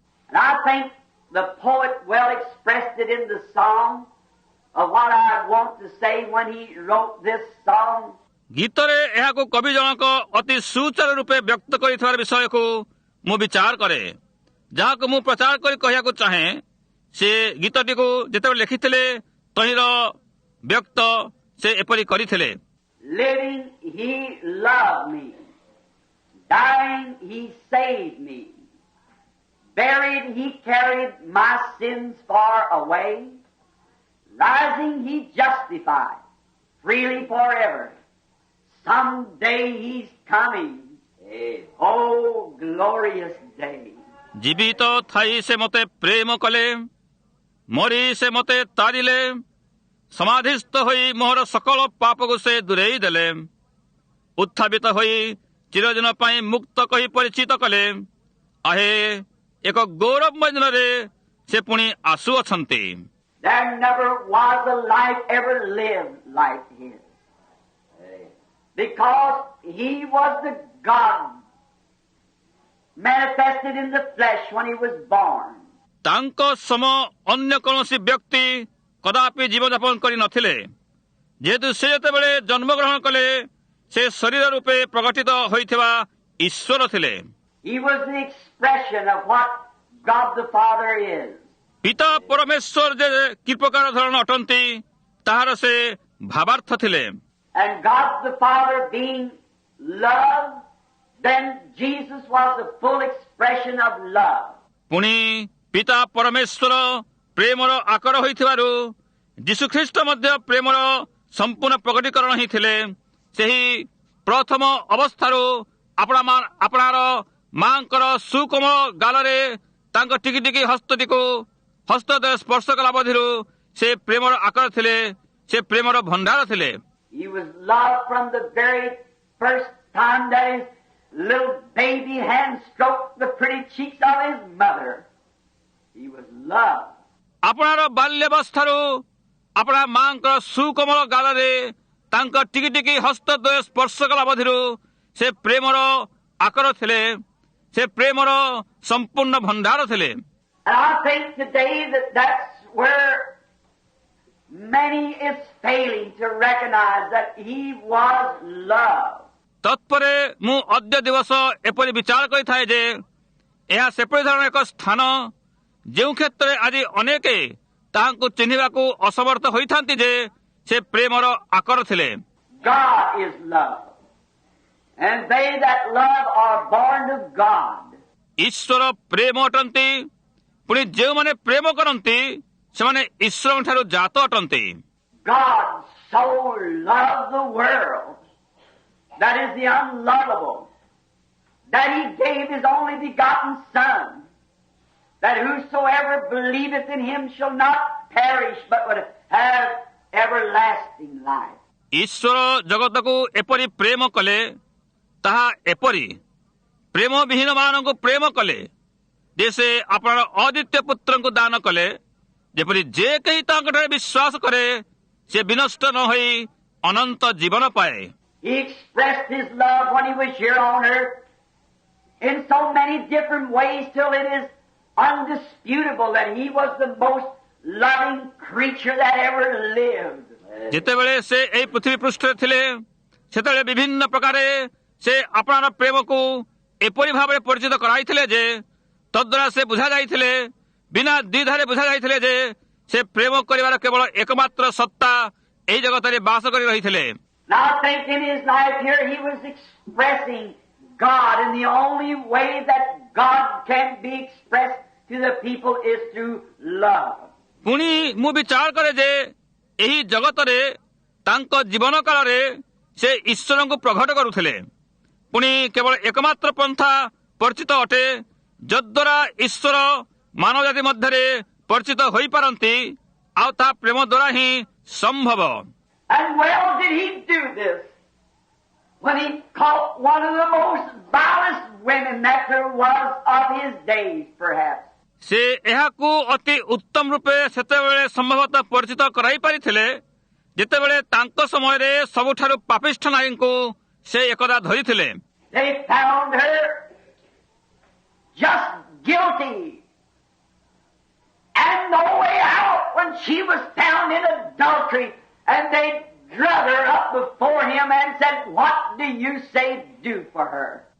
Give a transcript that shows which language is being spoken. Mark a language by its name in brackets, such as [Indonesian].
[English] And I think the poet well expressed it in the song of what I want to say when he wrote this song. [Odia] ଗୀତରେ ଏହାକୁ କବି ଜଣକ ଅତି ସୁଚାରୁ ରୂପେ ବ୍ୟକ୍ତ କରିଥିବାର ବିଷୟକୁ ମୁଁ ବିଚାର କରେ, ଯାହାକୁ ମୁଁ ପ୍ରଚାର କରି କହିବାକୁ ଚାହେଁ। ସେ ଗୀତଟିକୁ ଯେତେବେଳେ ଲେଖିଥିଲେ ତହିଁର ବ୍ୟକ୍ତ ସେ ଏପରି କରିଥିଲେ: [English] Living, he loved me. Dying, he saved me. Buried, he carried my sins far away. Rising, he justified freely forever. Someday he's coming. Oh, glorious day. [Odia] ଜୀବିତ ଥାଇ ସେ ମୋତେ ପ୍ରେମ କଲେ, ମରି ସେ ମୋତେ ତାରିଲେ, ସମାଧିସ୍ଥ ହୋଇ ମୋହର ସକଳ ପାପକୁ ସେ ଦୂରେଇ ଦେଲେ, ଉତ୍ଥାପିତ ହୋଇ ଚିରଦିନ ପାଇଁ ମୁକ୍ତ କହି ପରିଚିତ କଲେ। ଆହେ ଏକ ଗୌରବମୟ ଦିନରେ ସେ ପୁଣି ଆସୁଅଛନ୍ତି। [English] There never was a life ever lived like his. Because he was the God manifested in the flesh when he was born. [Odia] ତାଙ୍କ ସମ ଅନ୍ୟ କୌଣସି ବ୍ୟକ୍ତି କଦାପି ଜୀବନଯାପନ କରିନଥିଲେ। ଯେହେତୁ ସେ ଯେତେବେଳେ ଜନ୍ମଗ୍ରହଣ କଲେ ସେ ଶରୀର ରୂପେ ପ୍ରକଟିତ ହୋଇଥିବା ଈଶ୍ୱର ଥିଲେ। [English] He was the expression of what God the Father is. [Odia] ପିତା ପରମେଶ୍ୱର ଯେ କି ପ୍ରକାର ଧରଣ ଅଟନ୍ତି ତାହାର ସେ ଭାବାର୍ଥ ଥିଲେ। [English] And God the Father being love, then Jesus was the full expression of love. [Odia] ପୁଣି ପିତା ପରମେଶ୍ୱର ପ୍ରେମର ଆକର ହୋଇଥିବାରୁ ଯୀଶୁଖ୍ରୀଷ୍ଟ ମଧ୍ୟ ପ୍ରେମର ସମ୍ପୂର୍ଣ୍ଣ ପ୍ରକଟୀକରଣ ହିଁ ଥିଲେ। ସେହି ପ୍ରଥମ ଅବସ୍ଥାରୁ ଆପଣାର ମାଙ୍କର ସୁକୋମଳ ଗାଲରେ ତାଙ୍କ ଟିକି ଟିକି ହସ୍ତଟିକୁ ହସ୍ତଦ୍ୱୟ ସ୍ପର୍ଶ କଲା ଅବଧିରୁ ସେ ପ୍ରେମର ଆକର ଥିଲେ, ସେ ପ୍ରେମର ଭଣ୍ଡାର ଥିଲେ। [English] He was loved from the very first time that his little baby hand stroked the pretty cheeks of his mother. He was loved. [Odia] ଆପଣାର ବାଲ୍ୟାବସ୍ଥାରୁ ଆପଣା ମାଙ୍କର ସୁକୋମଳ ଗାଲରେ ତାଙ୍କ ଟିକି ଟିକି ହସ୍ତଦ୍ୱୟ ସ୍ପର୍ଶ କଲା ଅବଧିରୁ ସେ ପ୍ରେମର ଆକର ଥିଲେ, ସେ ପ୍ରେମର ସମ୍ପୂର୍ଣ୍ଣ ଭଣ୍ଡାର ଥିଲେ। [English] And I think today that that's where many is failing to recognize that he was love. [Odia] ତତ୍ପରେ ମୁଁ ଅଦ୍ୟ ଦିବସ ଏପରି ବିଚାର କରିଥାଏ ଯେ ଏହା ସେପରି ଧରଣର ଏକ ସ୍ଥାନ ଯେଉଁ କ୍ଷେତ୍ରରେ ଆଜି ଅନେକ ତାହାଙ୍କୁ ଚିହ୍ନିବାକୁ ଅସମର୍ଥ ହୋଇଥାନ୍ତି ଯେ ସେ ପ୍ରେମର ଆକର ଥିଲେ। [English] God is love. And they that love are born of God. [Odia] ଈଶ୍ୱର ପ୍ରେମ ଅଟନ୍ତି, ପୁଣି ଯେଉଁମାନେ ପ୍ରେମ କରନ୍ତି ସେମାନେ ଈଶ୍ୱରଙ୍କ ଠାରୁ ଜାତ ଅଟନ୍ତି। [English] God so loved the world, that is the unlovable, that he gave his only begotten Son, that whosoever believeth in him shall not perish, but would have everlasting life. [Odia] ଈଶ୍ୱର ଜଗତକୁ ଏପରି ପ୍ରେମ କଲେ, ତାହା ଏପରି ପ୍ରେମ ବିହୀନ ମାନଙ୍କୁ ପ୍ରେମ କଲେ ଯେ ସେ ଆପଣଙ୍କର ଅଦ୍ୱିତୀୟ ପୁତ୍ରଙ୍କୁ ଦାନ କଲେ, ଯେପରି ଯେ କେହି ତାଙ୍କଠାରେ ବିଶ୍ୱାସ କରେ ସେ ବିନଷ୍ଟ ନ ହୋଇ ଅନନ୍ତ ଜୀବନ ପାଏ। [English] He expressed his love when he was here on earth in so many different ways till it is undisputable that he was the most loving creature that ever lived. [Odia] ଯେତେବେଳେ ସେ ଏହି ପୃଥିବୀ ପୃଷ୍ଠରେ ଥିଲେ ସେତେବେଳେ ବିଭିନ୍ନ ପ୍ରକାରେ ସେ ଆପଣାର ପ୍ରେମକୁ ଏପରି ଭାବରେ ପରିଚିତ କରାଇଥିଲେ ଯେ ତଦ୍ୱାରା ସେ ବୁଝାଯାଇଥିଲେ, ବିନା ଦ୍ୱିଧାରେ ବୁଝାଯାଇଥିଲେ ଯେ ସେ ପ୍ରେମ କରିବାର କେବଳ ଏକମାତ୍ର ସତ୍ତା ଏହି ଜଗତରେ ବାସ କରି ରହିଥିଲେ। [English] Now I think in his life here he was expressing God, and the only way that God can be expressed to the people is through love. [Odia] ପୁଣି ମୁଁ ବିଚାର କରେ ଯେ ଏହି ଜଗତରେ ତାଙ୍କ ଜୀବନ କାଳରେ ସେ ଈଶ୍ୱରଙ୍କୁ ପ୍ରକଟ କରୁଥିଲେ। ପୁଣି କେବଳ ଏକମାତ୍ର ପନ୍ଥା ପରିଚିତ ଅଟେ ଯଦ୍ୱାରା ଈଶ୍ୱର ମାନବ ଜାତି ମଧ୍ୟରେ ପରିଚିତ ହୋଇପାରନ୍ତି, ଆଉ ତାହା ପ୍ରେମ ଦ୍ୱାରା ହିଁ ସମ୍ଭବ। [English] And well did he do this when he caught one of the most vilest women that there was of his days, perhaps. [Odia] ସେ ଏହାକୁ ଅତି ଉତ୍ତମ ରୂପେ ସେତେବେଳେ ସମ୍ଭବତଃ ପରିଚିତ କରାଇ ପାରିଥିଲେ ଯେତେବେଳେ ତାଙ୍କ ସମୟରେ ସବୁଠାରୁ ପାପିଷ୍ଠ ନାରୀଙ୍କୁ ସେ ଏକଦା ଧରିଥିଲେ। [English] They found her just guilty and no way out when she was found in adultery, and they drug her up before him and said, "What do you say do for her?"